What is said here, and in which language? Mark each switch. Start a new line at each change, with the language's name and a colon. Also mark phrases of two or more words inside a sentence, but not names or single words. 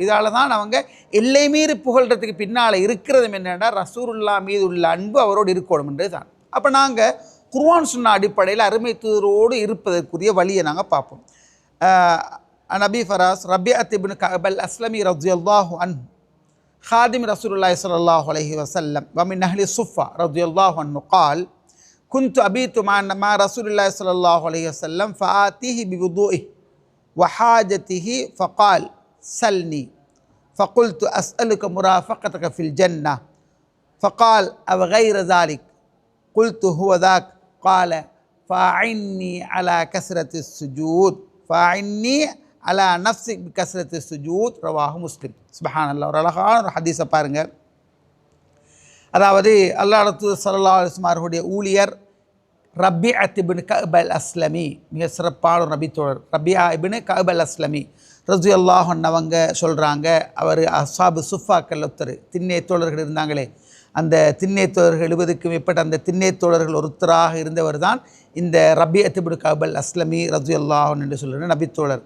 Tamil: இதால் தான் அவங்க எல்லை மீறி புகழ்கிறதுக்கு பின்னால் இருக்கிறது என்னென்னா ரசூலுல்லாஹ் மீது உள்ள அன்பு அவரோடு இருக்கணும்ன்றது தான். அப்போ நாங்கள் குர்ஆன் சுன்னா அடிப்படையில் அருமை தூதரோடு இருப்பதற்குரிய வழியை நாங்கள் பார்ப்போம்.
Arabic: نبي فراس ربيعة بن كعب الأسلمي رضي الله عنه خادم رسول الله صلى الله عليه وسلم ومن أهل الصفة رضي الله عنه قال كنت أبيت مع رسول الله صلى الله عليه وسلم فآتيه بوضوئه وحاجته فقال سلني فقلت أسألك مرافقتك في الجنة فقال أو غير ذلك قلت هو ذاك قال فأعني على كثرة السجود فأعني على نفسي بكثرة السجود رواه مسلم. سبحان الله.
Tamil: ஒரு அழகான ஒரு ஹதீஸை பாருங்கள். அதாவது அல்லாஹ்வுடைய தூதர்
Arabic: صلى الله عليه وسلم
Tamil: அவர்களுடைய ஊழியர் ரபிஅத் இப்னு கஅப் அல்-அஸ்லமி, மிக சிறப்பான ஒரு நபி தோழர். ரபிஆ இப்னு கஅப் அல்-அஸ்லமி
Arabic: رضي الله عنه
Tamil: அவங்க சொல்கிறாங்க, அவர் அஸ்ஹாபு சுஃபாக்கள் ஒருத்தர், திண்ணை தோழர்கள் இருந்தாங்களே, அந்த திண்ணை தோழர்கள் 70க்கும் மேற்பட்ட அந்த திண்ணை தோழர்கள் ஒருத்தராக இருந்தவர் தான் இந்த ரபிஅத் இப்னு கஅப் அல்-அஸ்லமி
Arabic: رضي الله عنه
Tamil: என்று சொல்கிற நபி தோழர்.